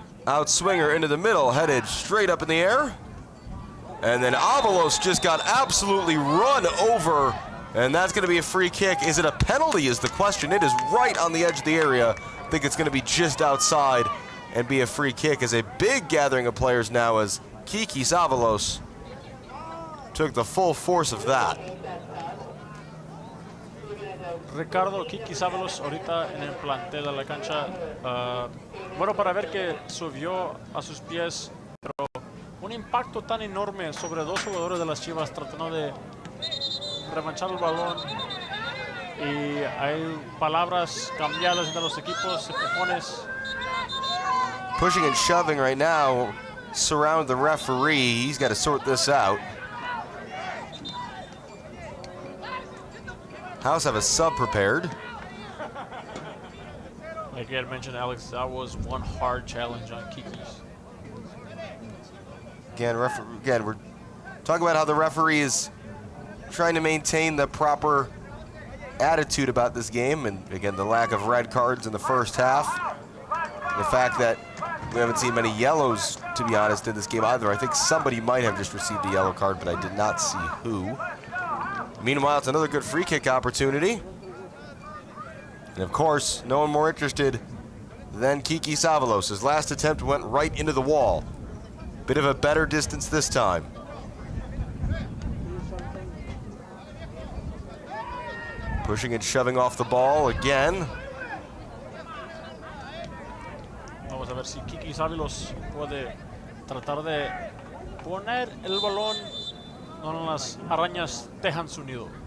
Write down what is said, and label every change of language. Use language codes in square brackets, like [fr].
[en] Outswinger into the middle, headed straight up in the air. And then Avalos just got absolutely run over, and that's going to be a free kick. Is it a penalty is the question. It is right on the edge of the area. I think it's going to be just outside and be a free kick as a big gathering of players now as Kikis Avalos took the full force of that. [es] Ricardo Kikis Avalos ahorita en el plantel de la cancha. Bueno, para ver que subió a sus pies, pero un impacto tan enorme sobre dos jugadores de las Chivas tratando de remanchar el balón. Y hay palabras cambiadas entre los equipos, empujones. [en] Pushing and shoving right now surround the referee. He's got to sort this out. House have a sub prepared. Like you had mentioned, Alex, that was one hard challenge on Kikis. Again, we're talking about how the referee is trying to maintain the proper attitude about this game, and again, the lack of red cards in the first half. The fact that we haven't seen many yellows, to be honest, in this game either. I think somebody might have just received a yellow card, but I did not see who. Meanwhile, it's another good free kick opportunity. And of course, no one more interested than Kikis Avalos. His last attempt went right into the wall. Bit of a better distance this time. Pushing and shoving off the ball again. [es] Vamos a ver si Kikis Avalos puede tratar de poner el balón donde las arañas tejan su nido.